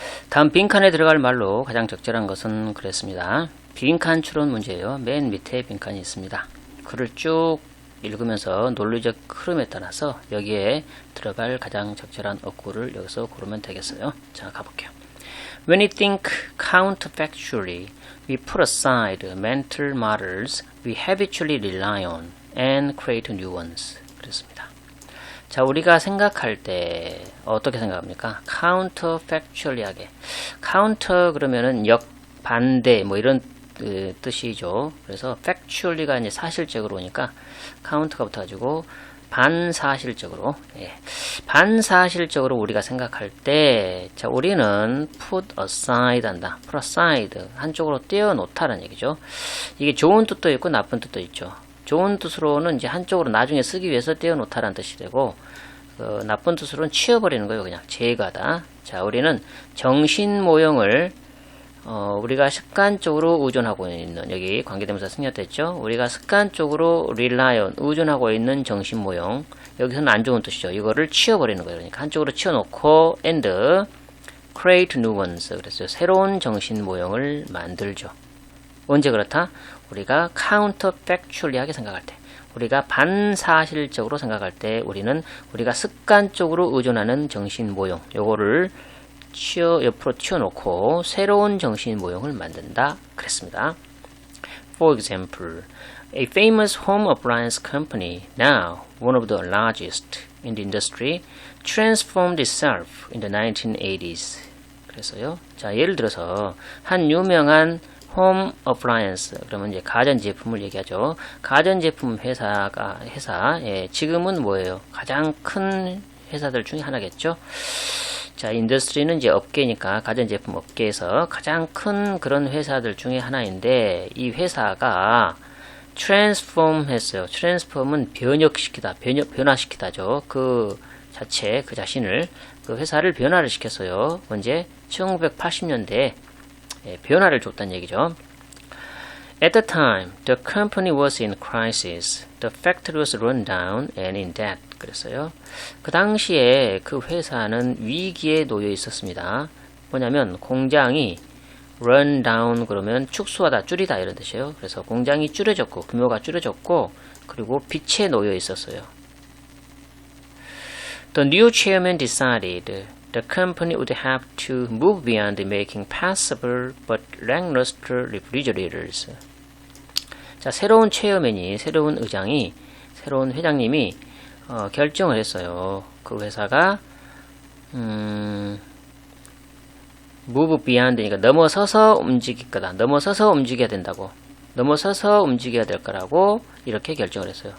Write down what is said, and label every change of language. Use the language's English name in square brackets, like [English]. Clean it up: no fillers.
[Korean] 다음 빈칸에 들어갈 말로 가장 적절한 것은 그랬습니다. 빈칸 추론 문제예요. 맨 밑에 빈칸이 있습니다. 글을 쭉 읽으면서 논리적 흐름에 따라서 여기에 들어갈 가장 적절한 어구를 여기서 고르면 되겠어요. 자, 가볼게요. [English] When we think counterfactually, we put aside mental models we habitually rely on and create new ones. [Korean] 그렇습니다. 자, 우리가 생각할 때 어떻게 생각합니까? counterfactually하게. counter 그러면은 역반대 뭐 이런 뜻이죠. 그래서 factually가 이제 사실적으로 오니까 counter가 붙어가지고 반사실적으로, 반사실적으로 우리가 생각할 때, 자, 우리는 [English] put aside [Korean] 한다. [English] put aside. [Korean] 한쪽으로 떼어놓다는 얘기죠. 이게 좋은 뜻도 있고 나쁜 뜻도 있죠. 좋은 뜻으로는 이제 한쪽으로 나중에 쓰기 위해서 떼어놓다라는 뜻이 되고, 나쁜 뜻으로는 치워버리는 거예요. 그냥 제거하다. 자, 우리는 정신 모형을 우리가 습관적으로 의존하고 있는, 여기 관계대명사 승려됐죠? 우리가 습관적으로 [English] rely on, [Korean] 의존하고 있는 정신 모형, 여기서는 안 좋은 뜻이죠. 이거를 치워버리는 거예요. 그러니까 한쪽으로 치워놓고 [English] and create new ones. [Korean] 그랬어요. 새로운 정신 모형을 만들죠. 언제 그렇다? 우리가 counterfactually하게 생각할 때, 우리가 반사실적으로 생각할 때 우리는 우리가 습관적으로 의존하는 정신 모형, 요거를 옆으로 튀어놓고 새로운 정신 모형을 만든다 그랬습니다. [English] For example, a famous home appliance company, now one of the largest in the industry, transformed itself in the 1980s. [Korean] 그래서요. 자, 예를 들어서 한 유명한 홈 어플라이언스, 그러면 이제 가전제품을 얘기하죠. 가전제품 회사, 지금은 뭐예요? 가장 큰 회사들 중에 하나겠죠. 자, 인더스트리는 이제 업계니까 가전제품 업계에서 가장 큰 그런 회사들 중에 하나인데, 이 회사가 트랜스폼 했어요. 트랜스폼은 변혁시키다, 변화시키다죠. 그 자체, 그 자신을, 그 회사를 변화를 시켰어요. 언제? 1980년대에 변화를 줬다는 얘기죠. [English] At the time, the company was in crisis. The factory was run down and in debt. [Korean] 그랬어요. 그 당시에 그 회사는 위기에 놓여 있었습니다. 뭐냐면 공장이 [English] run down [Korean] 그러면 축소하다, 줄이다 이런 뜻이에요. 그래서 공장이 줄여졌고 규모가 줄여졌고 그리고 빚에 놓여 있었어요. [English] The new chairman decided the company would have to move beyond making passable but lackluster refrigerators. [Korean] 자, 새로운 체어맨이, 새로운 의장이, 새로운 회장님이 결정을 했어요. 그 회사가 [English] move beyond [Korean] 니까 넘어서서 움직일 거다. 넘어서서 움직여야 된다고. 넘어서서 움직여야 될 거라고 이렇게 결정을 했어요.